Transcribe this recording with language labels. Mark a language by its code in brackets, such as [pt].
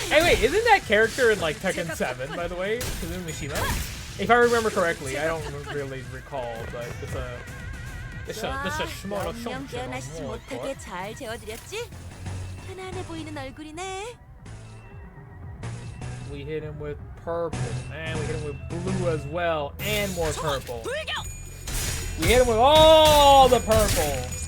[en] Hey, wait, isn't that character in like Tekken 7, by the way? Kazumi Mishima? If I remember correctly, I don't really recall, but it's a small [ko] 영영 깨어나시지 못하게 잘 재워드렸지? 편안해 보이는 얼굴이네. [en] We hit him with purple, and we hit him with blue as well, and more purple. [ko] 불경. [en] We hit him with all the purple.